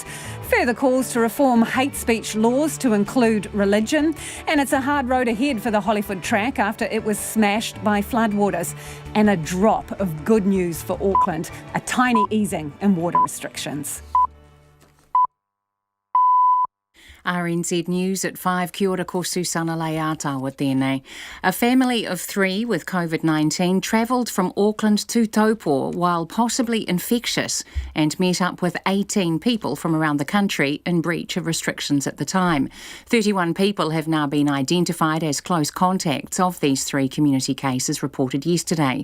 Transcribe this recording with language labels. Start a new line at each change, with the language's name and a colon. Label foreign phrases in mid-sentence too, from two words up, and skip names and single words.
English: Further calls to reform hate speech laws to include religion. And it's a hard road ahead for the Hollywood track after it was smashed by floodwaters. And a drop of good news for Auckland, a tiny easing in water restrictions. RNZ News at 5.
Māori: Kia ora ko Susana Leata tēnei.
English: A family of 3 with COVID-19 travelled from Auckland to Taupo while possibly infectious and met up with 18 people from around the country in breach of restrictions at the time. 31 people have now been identified as close contacts of these 3 community cases reported yesterday.